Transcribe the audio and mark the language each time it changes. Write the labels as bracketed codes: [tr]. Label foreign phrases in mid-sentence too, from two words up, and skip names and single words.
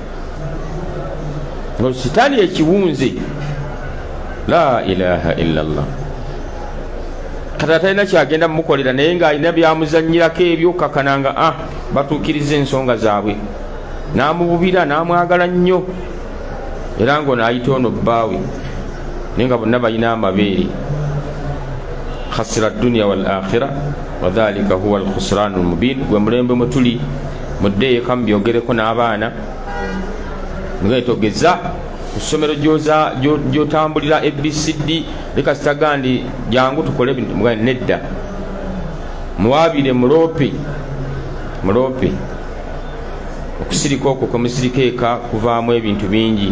[lg] Sitaani ekiwunze, [ar] لا إله إلا الله. [lg] kata talina kyagenda mumukolera naye ng'alina byamuzanyirako ebyo kakananga batuukiriza ensonga zaabwe, n'amububira n'amwagala nnyo, era ng'ono ayita ono bbaawe, naye nga bonna balina amabeere. [ar] خسر الدنيا والآخرة وذلك هو الخسران المبين. [lg] gwe mulembe mutuli mudde eka mubyogereko n'abaana ngaetogeza ku ssomero gyotambulira ABCD leka sitagandi jangu tukole ebintu mugani nedda muwabire mulope okusirika okwo kwemusirikeeka kuvaamu ebintu bingi.